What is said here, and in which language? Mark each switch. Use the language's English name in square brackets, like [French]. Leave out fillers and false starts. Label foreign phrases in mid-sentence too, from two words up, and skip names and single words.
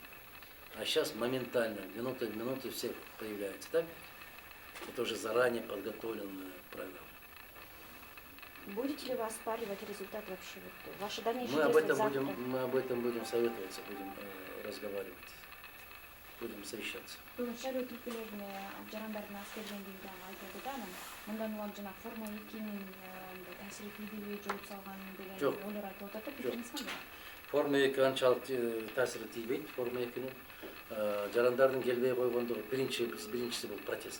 [Russian] А сейчас моментально, минута в минуту все появляется, так? Это уже заранее подготовленная программа. Будете ли вы оспаривать результат вообще? Вот, ваши дальнейшие Мы об действия этом будем советоваться, будем разговаривать, будем совещаться. [Kyrgyz] шайлоо түркүлөрүнө жарандардын аскерлендиги дагы айтылды да анан мындан улам жана форма 2-нин таасири тийбейби жооп салган деген Жок. ойлор айтылып атат да, Жок. пикириңиз кандай? Форма 2 анчалык таасири тийбейт. Форма 2-нин жарандардын келбей койгондугу биринчиси бул протест.